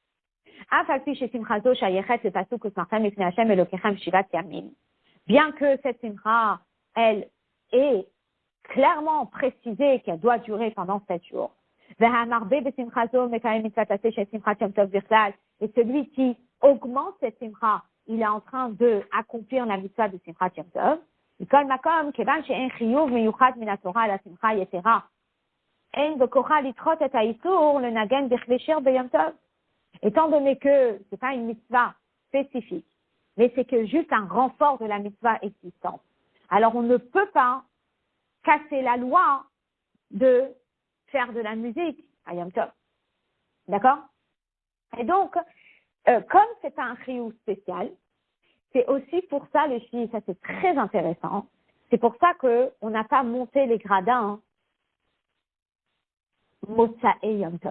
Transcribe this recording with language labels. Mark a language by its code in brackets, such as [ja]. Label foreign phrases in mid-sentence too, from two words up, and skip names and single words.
[fr] Bien que cette simcha, elle est clairement précisée qu'elle doit durer pendant 7 jours. Et celui qui augmente cette simcha, il est en train de accomplir la mitzvah de [he] שמחת יום טוב. מכל מקום, כיוון שאין חיוב מיוחד מן התורה על השמחה יתרה, אין בכוחה לדחות את האיסור לנגן בכלי שיר ביום טוב. [fr] Étant donné que ce n'est pas une mitzvah spécifique, mais c'est que juste un renfort de la mitzvah existante. Alors on ne peut pas cassé la loi de faire de la musique à [he] יום טוב. [fr] D'accord? Et donc, comme c'est un chiyuv spécial, c'est aussi pour ça, les filles, ça c'est très intéressant, c'est pour ça qu'on n'a pas monté les gradins Motsa et [he] יום טוב.